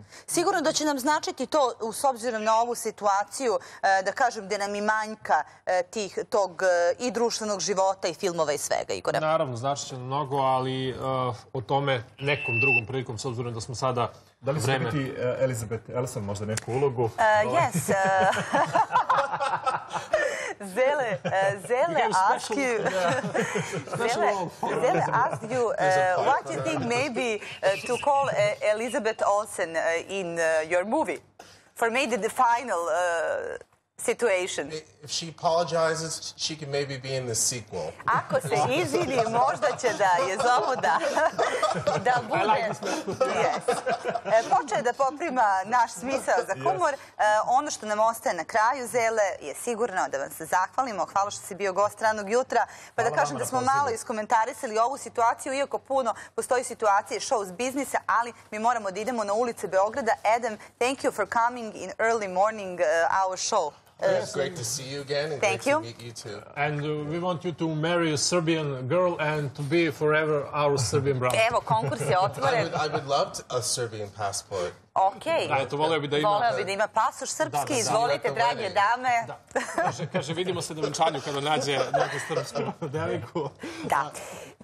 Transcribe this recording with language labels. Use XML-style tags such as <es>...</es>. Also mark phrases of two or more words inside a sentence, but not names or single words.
<sr>Sigurno da će nam značiti to, s obzirom na ovu situaciju, da kažem, gde nam i manjka tog i društvenog života i filmova i svega, Igore. Naravno, značit će mnogo, ali o tome nekom drugom prilikom, s obzirom da smo sada Da li će biti Elizabeth Elson možda neku ulogu?</sr> <en>Yes. Zele ask you, what do you think maybe to call Elizabeth Olsen in your movie for maybe the final situation? If she apologizes, she can maybe be in the sequel.</en> <sr>Ako se izvini, možda će da je zovu da bude... Počeo je da poprima naš smisao za humor. Ono što nam ostaje na kraju, Zele, je sigurno da vam se zahvalimo. Hvala što si bio gost ranog jutra. Pa da kažem da smo malo iskomentarisali ovu situaciju, iako puno postoji situacije shows biznisa, ali mi moramo da idemo na ulice Beograda.</sr> <en>Adam, thank you for coming in early morning our show. It's great to see you again, and great to meet you too. And we want you to marry a Serbian girl and to be forever our Serbian brother.</en> <sr>Evo, konkurs je otvoren.</sr> <en>I would love a Serbian passport.</en> <sr>Okej. Voleo bi da ima pasoš srpski. Izvolite, drage dame. Kaže, vidimo se na venčanju kada nađe srpsku devojku. Da.</sr>